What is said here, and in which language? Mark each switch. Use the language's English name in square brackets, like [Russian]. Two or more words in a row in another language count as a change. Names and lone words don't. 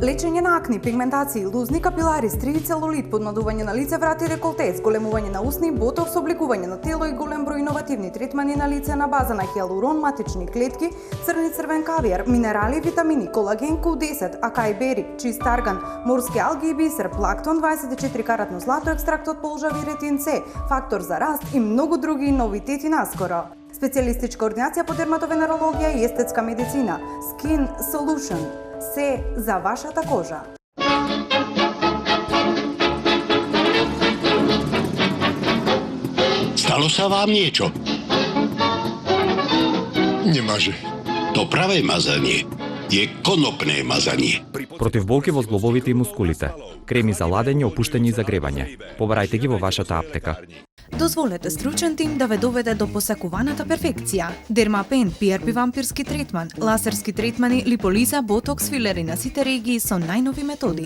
[Macedonian] Лечење на акни, пигментации, лузни капилари, стриви целулит, подмладување на лице, врати и деколте, зголемување на усни, ботокс, обликување на тело и голем број иновативни третмани на лице на база на хиалурон, матични клетки, црни црвен кавијар, минерали, витамини, колаген, Q10, акај бери, чист арган, морски алги и бисер, плактон, 24 каратно злато, екстракт од полжави ретин С, фактор за раст и многу други новитети наскоро. Специјалистичка ординација по дерматовенерологија и естетска медицина. Skin Solution. Се за вашата кожа. [Slovak] Stalo sa vám niečo? Nemáže. To pravé mazanie je konopné mazanie. [Macedonian] Против болки во зглобовите и мускулите. Креми за ладење, опуштање и загревање. Побарајте ги во вашата аптека. Дозволете стручен тим да ве доведе до посакуваната перфекција. Дермапен, PRP вампирски третман, лазерски третмани, липолиза, ботокс, филери на сите регии со најнови методи.